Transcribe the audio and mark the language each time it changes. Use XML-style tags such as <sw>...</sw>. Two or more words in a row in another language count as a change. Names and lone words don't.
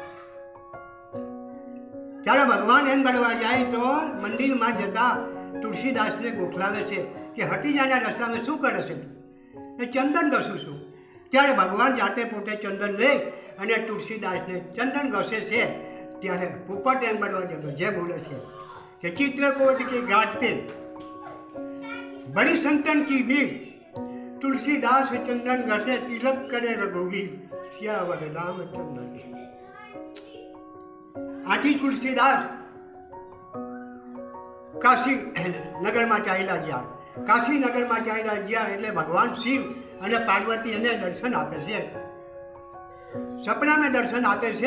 <gu>ત્યારે ભગવાન એમ બનવા જાય તો મંદિરમાં જતા તુલસીદાસને ગોઠલાવે છે કે</gu> <hi>हटी जाना</hi> <gu>રસ્તામાં શું કરે છે? એ ચંદન ઘસું છું. ત્યારે ભગવાન જાતે પોતે ચંદન લે અને તુલસીદાસને ચંદન ઘસે છે. ત્યારે પોપટ એમ બનવા જતો જે બોલે છે કે</gu> <hi>चित्रकूट की घाट पे बड़ी संतन की भीड़ तुलसीदास चंदन घसे तिलक करे रघुवीर श्यावर रामचंद्र.</hi> <gu>आથી તુલસીદાસ કાશી નગરમાં ચાલ્યા ગયા. કાશી નગરમાં ચાલ્યા ગયા એટલે ભગવાન શિવ અને પાર્વતી એને દર્શન આપે છે. સપનામાં દર્શન આપે છે.</gu>